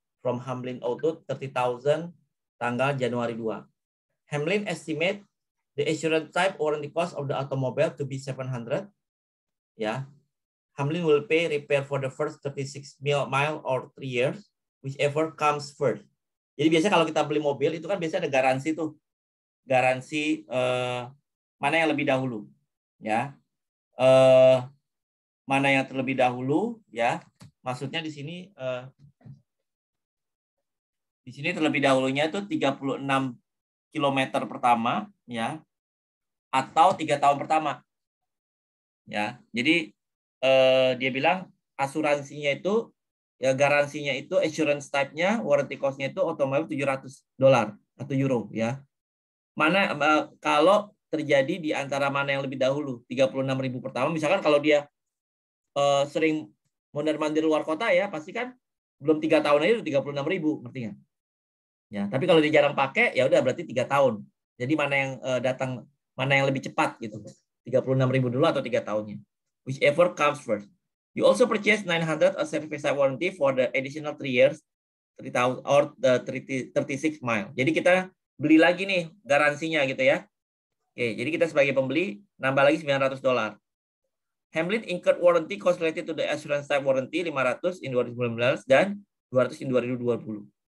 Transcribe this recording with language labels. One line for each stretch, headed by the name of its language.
English: From Hamlin Auto 30,000
Indonesian: tanggal Januari 2.
English: Hamlin estimate the assurance type warranty cost of the automobile to be 700. Ya. Hamlin will pay repair for the first 36 mile or 3 years, whichever comes first.
Indonesian: Jadi biasanya kalau kita beli mobil itu kan biasanya ada garansi tuh. Garansi mana yang lebih dahulu ya. Mana yang terlebih dahulu ya. Maksudnya di sini terlebih dahulunya itu 36 km pertama ya atau 3 tahun pertama. Ya, jadi dia bilang asuransinya itu ya garansinya itu assurance type-nya, warranty cost-nya itu otomatis $700 atau euro ya. Mana kalau terjadi di antara mana yang lebih dahulu, 36.000 pertama, misalkan kalau dia sering mondar-mandir luar kota ya, pasti kan belum 3 tahun aja udah 36.000, ngerti nggak? Ya, tapi kalau dia jarang pakai, ya udah berarti 3 tahun. Jadi mana yang datang, mana yang lebih cepat gitu, 36.000 dulu atau 3 tahunnya,
English: whichever comes first. You also purchase 900 a service warranty for the additional 3 years, 3,000 or the 36 mile.
Indonesian: Jadi kita beli lagi nih garansinya gitu ya. Oke, jadi kita sebagai pembeli nambah lagi $900.
English: Hamlin incurred warranty cost related to the assurance type warranty 500 in 2019
Indonesian: dan
English: 200 in 2020.